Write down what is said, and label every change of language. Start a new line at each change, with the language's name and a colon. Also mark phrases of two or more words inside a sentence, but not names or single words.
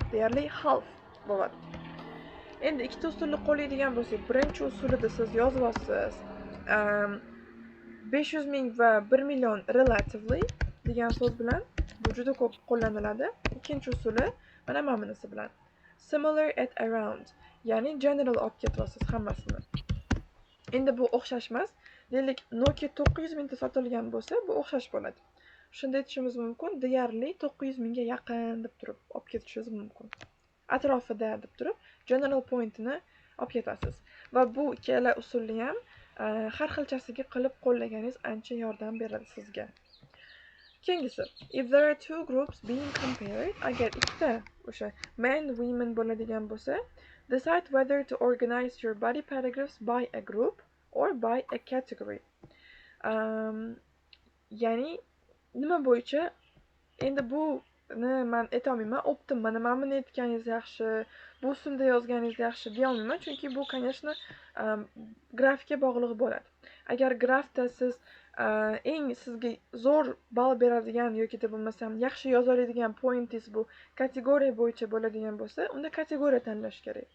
Uzbek: Deyarli half bo'ladi. Endi ikkita usulni qo'llaydigan bo'lsak, birinchi usulida siz yozib olasiz 500 ming va 1 million relatively degan so'z bilan bu juda ko'p qo'llaniladi. Ikkinchi usuli mana bunisi bilan
English: similar at around,
Uzbek: ya'ni general olib ketyapsiz hammasini. Endi bu o'xshash emas. Deylik Nokia 900 mingta sotilgan bo'lsa, bu o'xshash bo'ladi. Shunda aytishimiz mumkin, deyarli 900 mingga yaqin deb turib olib ketishingiz mumkin. Atrofida deb turib
English: general pointini
Uzbek: olib ketasiz. Va bu ikkala usulni ham har xilchasiga qilib qo'llaganingiz ancha yordam beradi sizga. Keyingisi,
English: if there are two groups being compared,
Uzbek: agar ikkita o'sha
English: men, women
Uzbek: bo'ladigan bo'lsa,
English: decide whether to organize your body paragraphs by a group or by a category.
Uzbek: Ya'ni nima bo'yicha, endi bu man aytolmayman, optim, mana buni aytganingiz yaxshi, bu usulda yozganingiz yaxshi deya olmayman, chunki bu, конечно, grafga bog'liq bo'ladi. Agar grafda siz eng sizga zo'r ball beradigan yoki da bo'lmasam yaxshi yoza oladigan pointingiz bu kategoriya bo'yicha bo'ladigan bo'lsa, unda kategoriya tanlash kerak.